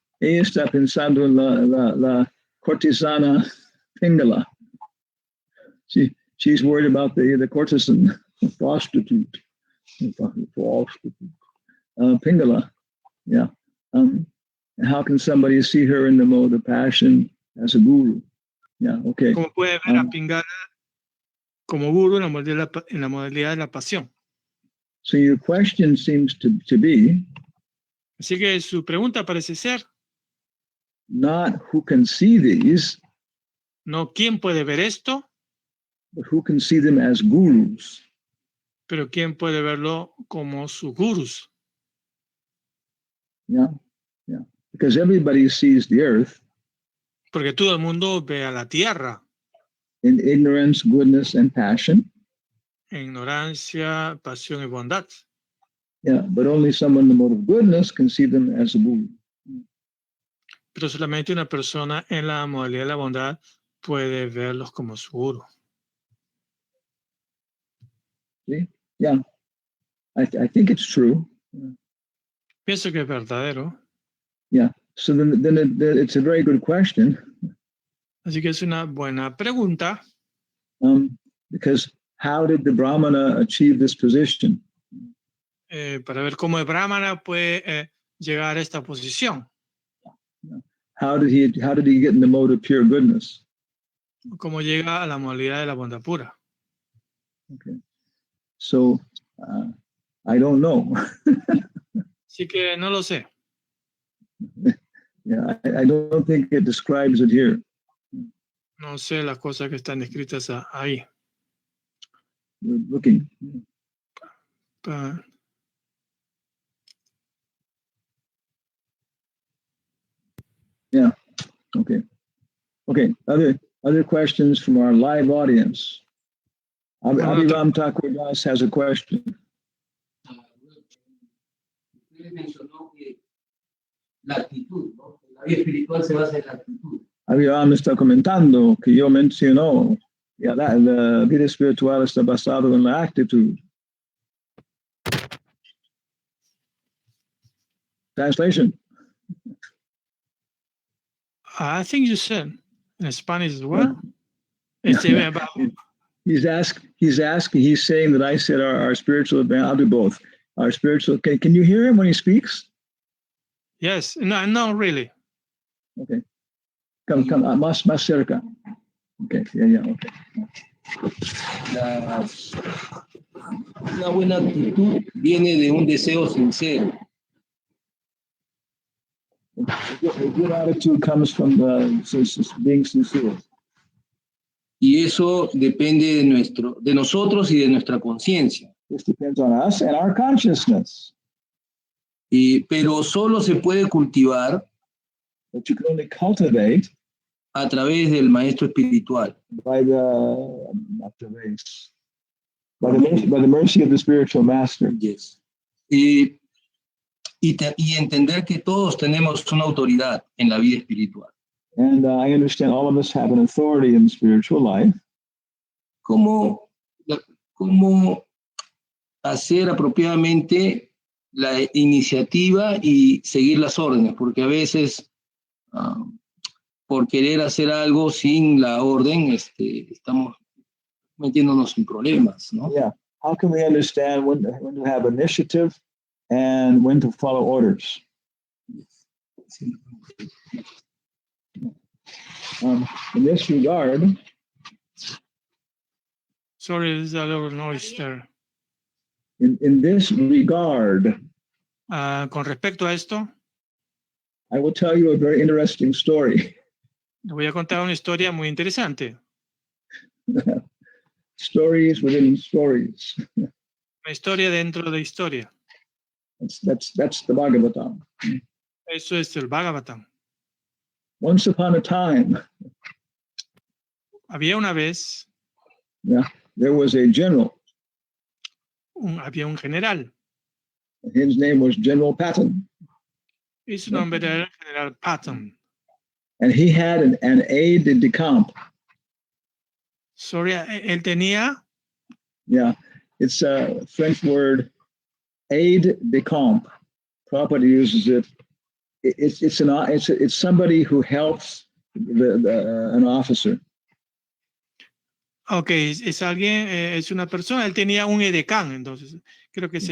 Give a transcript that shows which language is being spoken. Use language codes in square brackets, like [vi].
[es] Ella está pensando en la cortesana Pingala. [en] She's worried about the courtesan prostitute. Pingala. Yeah. How can somebody see her in the mode of passion as a guru? Yeah, okay. [es] ¿Cómo puede ver a Pingala como guru en la modalidad de la pasión? [en] So your question seems to be, [es] así que su pregunta parece ser, [en] not who can see these, [es] no quién puede ver esto, [en] but who can see them as gurus. [es] Pero quién puede verlo como sus gurus. [en] Yeah. Because everybody sees the earth. [es] Porque todo el mundo ve a la tierra. [en] In ignorance, goodness, and passion. [es] Ignorancia, pasión y bondad. [en] Yeah, but only someone in the mode of goodness can see them as a guru. [es] Pero solamente una persona en la modalidad de la bondad puede verlos como su guru. [en] See? Yeah, I think it's true. [es] Pienso que es verdadero. [en] Yeah, so then it's a very good question. [es] Así que es una buena pregunta. [en] Because how did the Brahmana achieve this position? [es] Para ver cómo el Brahmana puede llegar a esta posición. [en] How did he get in the mode of pure goodness? [es] Cómo llega a la modalidad de la bondad pura. [en] Okay. So I don't know. [es] Así que no lo sé. [en] Yeah, I don't think it describes it here. [es] No sé las cosas que están escritas ahí. [en] We're looking. Pa- Yeah. Okay. Okay. Other questions from our live audience. Abhiram Thakur Das has a question. [es] Usted mencionó que la actitud, ¿no? La vida espiritual se basa en la actitud. Abhiram está comentando que yo mencionó que la vida espiritual está basada en la actitud. [en] Translation. I think you said in Spanish as well. He's saying that I said our spiritual advance. I'll do both. Our spiritual. Can you hear him when he speaks? Yes. No, really. Okay. Come, [es] más cerca. [en] Okay. Yeah. Okay. [es] La buena actitud viene de un deseo sincero. [en] A good attitude comes from being sincere. [es] Y eso depende de nosotros y de nuestra conciencia. [en] This depends on us and our consciousness. [es] Pero solo se puede cultivar [en] But you can only cultivate [es] a través del maestro espiritual. [en] by the mercy of the spiritual master. Yes. [es] Y entender que todos tenemos una autoridad en la vida espiritual. [en] And I understand all of us have an authority in spiritual life. [es] ¿Cómo hacer apropiadamente la iniciativa y seguir las órdenes? Porque a veces, por querer hacer algo sin la orden, estamos metiéndonos en problemas, ¿no? [en] Yeah. How can we understand when to have initiative and when to follow orders? In this regard, Sorry, there's a little noise there. in this regard, [es] Con respecto a esto, [en] I will tell you a very interesting story. [es] les voy a contar una historia muy interesante. [en] Stories within stories. [es] Una historia dentro de historia. [en] That's the Bhagavatam. [es] Eso es el Bhagavatam. [en] Once upon a time, [es] Había una vez, [en] there was a general. [es] había un general. [en] His name was General Patton. [es] Y su nombre era el general Patton. [en] And he had an aide de camp. Sorry, [es] él tenía, [en] Yeah, it's a French word, aide de camp. Prabhupada uses it. It's somebody who helps an officer. [es] ok, es alguien, es una persona, él tenía un edecán, entonces, creo que